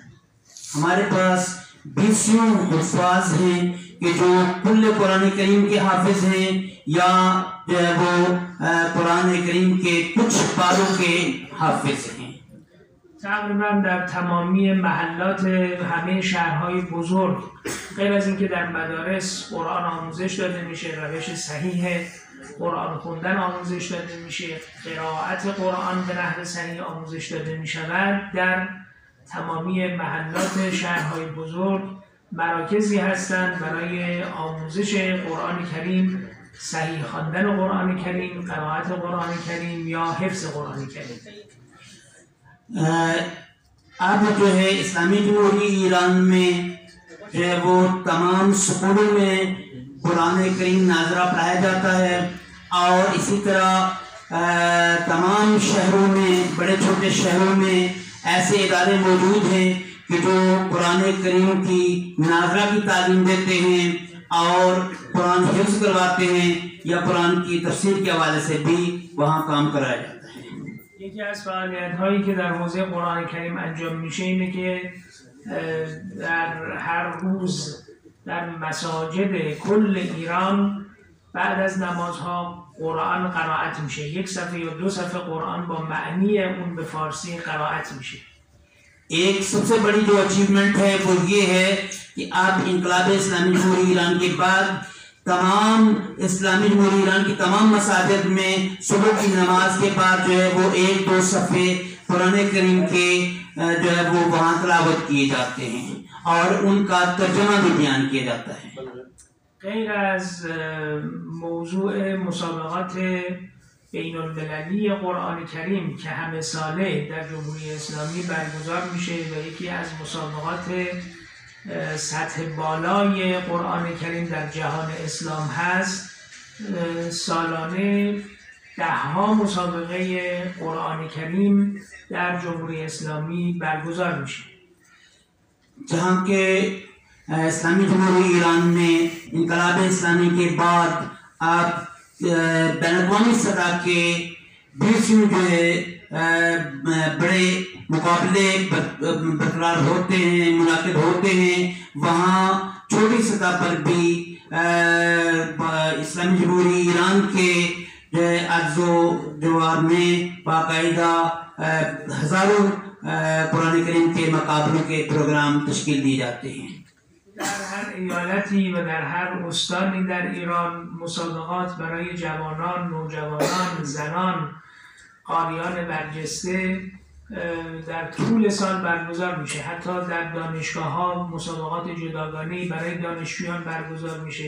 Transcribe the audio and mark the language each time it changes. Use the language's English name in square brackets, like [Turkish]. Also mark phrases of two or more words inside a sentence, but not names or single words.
[Urdu] ہمارے پاس 20 حفاظ ہیں کہ جو کل قرآن کریم کے حافظ ہیں یا جو ہے وہ قرآن کریم کے کچھ پاروں کے حافظ ہیں. [Persian] تقریبا در تمامی محلات همه شهرهای بزرگ غیر از اینکه در مدارس قرآن آموزش داده میشه، روش صحیح قرآن خوندن آموزش داده میشه، قرائت قرآن به نحو صحیح آموزش داده میشود، در تمامی محلات شهرهای بزرگ مراکزی هستند برای آموزش قرآن کریم، صحیح خواندن قرآن کریم، قرائت قرآن کریم یا حفظ قرآن کریم. [Urdu] اب جو ہے اسلامی جمہوریت ایران میں جو ہے وہ تمام اسکولوں میں قرآن کریم ناظرہ پڑھایا جاتا ہے اور اسی طرح تمام شہروں میں، بڑے چھوٹے شہروں میں ایسے ادارے موجود ہیں کہ جو قرآن کریم کی ناظرہ کی تعلیم دیتے ہیں اور قرآن حفظ کرواتے ہیں یا قرآن کی تفسیر کے حوالے سے بھی وہاں کام کرایا جاتا ہے. [Persian] یکی از فعالیت‌هایی که در حوزه قرآن کریم انجام میشه اینه که در هر روز در مساجد کل ایران بعد از نمازها قرآن قرائت میشه. 1 صفحه یا 2 صفحه قرآن با معنی اون به فارسی قرائت میشه. [Urdu] ایک سب سے بڑی جو اچیومنٹ ہے وہ یہ ہے کہ آپ انقلاب اسلامی جمہوریت ایران کے بعد تمام اسلامی جمہوریت ایران کی تمام مساجد میں صبح کی نماز کے بعد جو ہے وہ 1-2 صفحے قرآن کریم کے جو ہے وہ وہاں تلاوت کیے جاتے ہیں اور ان کا ترجمہ بھی بیان کیا جاتا ہے. [Persian] غیر از موضوع مسابقات بین المللی قرآن کریم که همه ساله در جمهوری اسلامی برگزار میشه و یکی از مسابقات سطح بالای قرآن کریم در جهان اسلام هست، سالانه 10ها مسابقه قرآن کریم در جمهوری اسلامی برگزار میشه. [Urdu] جہاں کے اسلامی جمہوری ایران میں انقلاب اسلامی کے بعد آپ بین الاقوامی سطح کے 20 جو ہے بڑے مقابلے برقرار ہوتے ہیں، منعقد ہوتے ہیں. وہاں چھوٹی سطح پر بھی اسلامی جمہوری ایران کے جو ہے عز و جوار میں باقاعدہ ہزاروں قرآن کریم کے مقابلوں کے پروگرام تشکیل دیے جاتے ہیں. [Persian] در هر ایالتی و در هر استانی در ایران مسابقات برای جوانان، نوجوانان، زنان، قاریان برجسته در طول سال برگزار میشه. حتی در دانشگاه‌ها مسابقات جداگانه‌ای برای دانشجویان برگزار میشه.